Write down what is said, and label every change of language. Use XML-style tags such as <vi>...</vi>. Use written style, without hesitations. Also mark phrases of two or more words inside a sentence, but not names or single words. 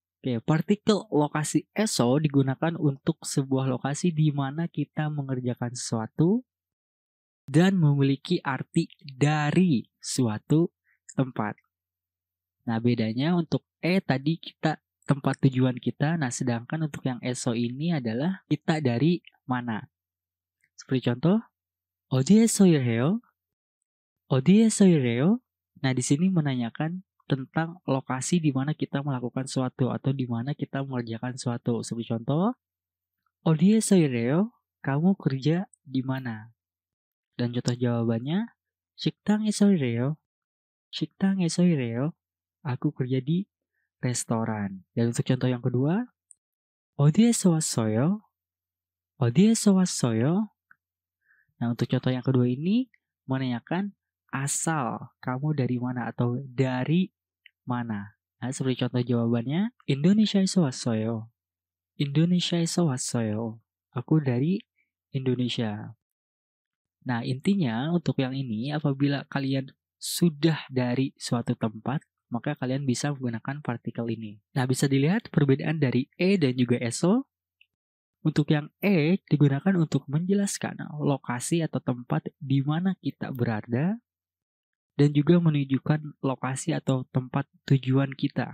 <id>Oke, partikel lokasi eso digunakan untuk sebuah lokasi di mana kita mengerjakan sesuatu dan memiliki arti dari suatu tempat. Nah, bedanya untuk tadi kita tempat tujuan kita, nah sedangkan untuk yang eso ini adalah kita dari mana. Seperti contoh,</id> <ko>어디에서 일해요? 어디에서 일해요?</ko> <id>Nah, di sini menanyakan tentang lokasi di mana kita melakukan suatu atau di mana kita mengerjakan suatu. Seperti contoh,</id> <ko>어디에서 일해요?</ko> <id>Kamu kerja di mana? Dan contoh jawabannya,</id> <ko>식당에서 일해요. 식당에서 일해요.</ko> <id>Aku kerja di restoran. Dan untuk contoh yang kedua,</id> <ko>어디에서 왔어요? 어디에서 왔어요?</ko> <id>Nah, untuk contoh yang kedua ini menanyakan asal kamu dari mana atau dari mana. Nah, seperti contoh jawabannya,</id> <ko>인도네시아에서 왔어요. 인도네시아에서 왔어요.</ko> <id>Aku dari Indonesia. Nah, intinya untuk yang ini, apabila kalian sudah dari suatu tempat, maka kalian bisa menggunakan partikel ini. Nah, bisa dilihat perbedaan dari dan juga eso. Untuk yang digunakan untuk menjelaskan lokasi atau tempat di mana kita berada dan juga menunjukkan lokasi atau tempat tujuan kita.</id>